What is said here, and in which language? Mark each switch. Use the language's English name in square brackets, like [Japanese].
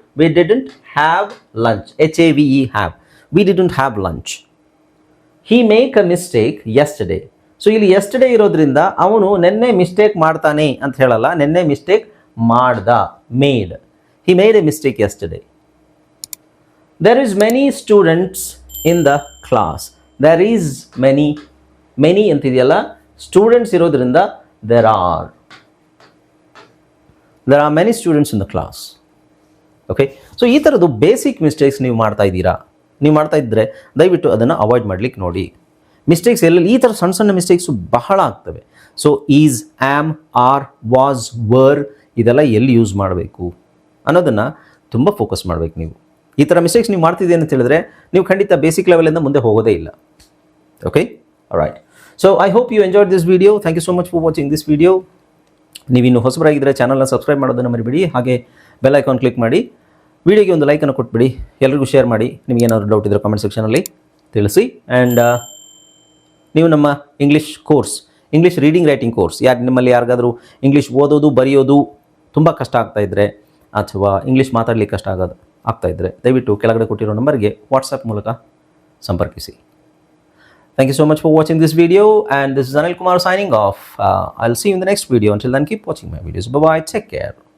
[English] We didn't have lunch, HAVE have. We didn't have lunch. He make a mistake yesterday. [Kannada] So ಇಲ್ಲಿ yesterday ಇರೋದ್ರಿಂದ ಅವನು ನೆನ್ನೆ mistake ಮಾಡ್ತಾನೆ ಅಂತ ಹೇಳಲ್ಲ, ನೆನ್ನೆ ಮಿಸ್ಟೇಕ್ ಮಾಡ್ದ, made. [English] He made a mistake yesterday. There is many students in the class. There is many [Kannada] ಅಂತಿದೆಯಲ್ಲ, students ಇರೋದ್ರಿಂದ [English] there are many students in the class. [Kannada] Okay, so ಈ ಥರದ್ದು ಬೇಸಿಕ್ ಮಿಸ್ಟೇಕ್ಸ್ ನೀವು ಮಾಡ್ತಾ ಇದ್ದೀರಾ. ನೀವು ಮಾಡ್ತಾ ಇದ್ದರೆ ದಯವಿಟ್ಟು ಅದನ್ನು ಅವಾಯ್ಡ್ ಮಾಡ್ಲಿಕ್ಕೆ ನೋಡಿ. ಮಿಸ್ಟೇಕ್ಸ್ ಎಲ್ಲೆಲ್ಲಿ ಈ ಥರ ಸಣ್ಣ ಸಣ್ಣ ಮಿಸ್ಟೇಕ್ಸು ಬಹಳ ಆಗ್ತವೆ. So is, am, R, was, var ಇದೆಲ್ಲ ಎಲ್ಲಿ ಯೂಸ್ ಮಾಡಬೇಕು ಅನ್ನೋದನ್ನು ತುಂಬ ಫೋಕಸ್ ಮಾಡಬೇಕು ನೀವು. ಈ ಥರ ಮಿಸ್ಟೇಕ್ಸ್ ನೀವು ಮಾಡ್ತಿದ್ದೀರಿ ಅಂತ ಹೇಳಿದ್ರೆ ನೀವು ಖಂಡಿತ ಬೇಸಿಕ್ ಲೆವೆಲಿಂದ ಮುಂದೆ ಹೋಗೋದೇ ಇಲ್ಲ. Okay, right. [English] So I hope you enjoyed this video. Thank you so much for watching this video. [Kannada] ನೀವಿನ್ನು ಹೊಸಬರಾಗಿದ್ದರೆ ಚಾನಲ್ನ ಸಬ್ಸ್ಕ್ರೈಬ್ ಮಾಡೋದನ್ನು ಮರಿಬೇಡಿ. ಹಾಗೆ ಬೆಲ್ ಐಕಾನ್ ಕ್ಲಿಕ್ ಮಾಡಿ, ವಿಡಿಯೋಗೆ ಒಂದು ಲೈಕನ್ನು ಕೊಟ್ಬಿಡಿ, ಎಲ್ಲರಿಗೂ ಶೇರ್ ಮಾಡಿ. ನಿಮಗೇನಾದರೂ ಡೌಟ್ ಇದ್ದರೆ ಕಾಮೆಂಟ್ ಸೆಕ್ಷನಲ್ಲಿ ತಿಳಿಸಿ. ಆ್ಯಂಡ್ ನೀವು ನಮ್ಮ ಇಂಗ್ಲೀಷ್ ರೀಡಿಂಗ್ ರೈಟಿಂಗ್ ಕೋರ್ಸ್, ನಿಮ್ಮಲ್ಲಿ ಯಾರಿಗಾದರೂ ಇಂಗ್ಲೀಷ್ ಓದೋದು ಬರೆಯೋದು ತುಂಬ ಕಷ್ಟ ಆಗ್ತಾಯಿದ್ರೆ ಅಥವಾ ಇಂಗ್ಲೀಷ್ ಮಾತಾಡಲಿಕ್ಕೆ ಕಷ್ಟ ಆಗ್ತಾಯಿದ್ರೆ ದಯವಿಟ್ಟು ಕೆಳಗಡೆ ಕೊಟ್ಟಿರೋ ನಂಬರ್ಗೆ ವಾಟ್ಸಪ್ ಮೂಲಕ ಸಂಪರ್ಕಿಸಿ. [English] Thank you so much for watching this video, and this is Anil Kumar signing off. I'll see you in the next video. Until then, keep watching my videos. Bye bye. Take care.